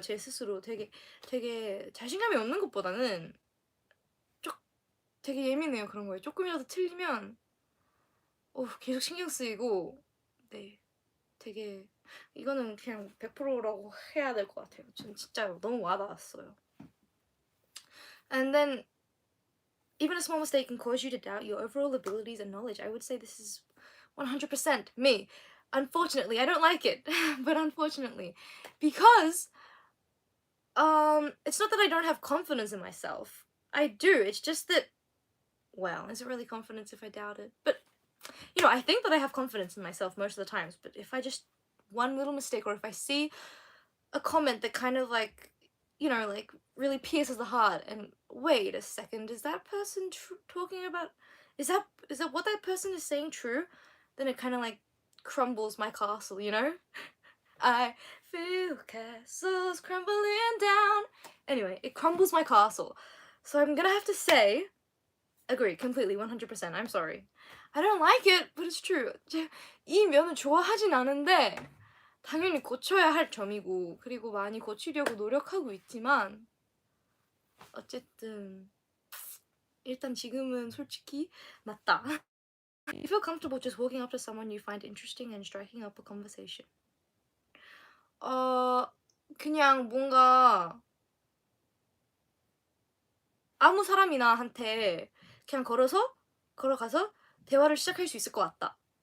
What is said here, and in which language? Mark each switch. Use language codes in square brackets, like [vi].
[ko] 제 스스로 되게 자신감이 없는 것보다는 되게 예민해요. 그런 거에 조금이라도 틀리면 계속 신경 쓰이고 네 되게 이거는 그냥 100%라고 해야 될 것 같아요. 전 진짜 너무 와닿았어요. [en] And then even a small mistake can cause you to doubt your overall abilities and knowledge. I would say this is 100% me. Unfortunately, I don't like it, but unfortunately, because it's not that I don't have confidence in myself. I do. It's just that, well, is it really confidence if I doubt it? But you know, I think that I have confidence in myself most of the times. But if I just one little mistake, or if I see a comment that kind of like, you know, like really pierces the heart, and wait a second, is that person talking about? Is that what that person is saying true? Then it kind of like crumbles my castle, you know. I feel castles crumbling down. Anyway, it crumbles my castle. So I'm gonna have to say, agree completely, 100%. I'm sorry. I don't like it, but it's true. [ko] 이 면을 좋아하진 않은데 당연히 고쳐야 할 점이고 그리고 많이 고치려고 노력하고 있지만 어쨌든 일단 지금은 솔직히 맞다. [en] You feel comfortable just walking up to someone you find interesting and striking up a conversation. [ko] 그냥 뭔가 아무 사람이나 한테 그냥 걸어가서 대화를 시작할 수 있을 것 같다.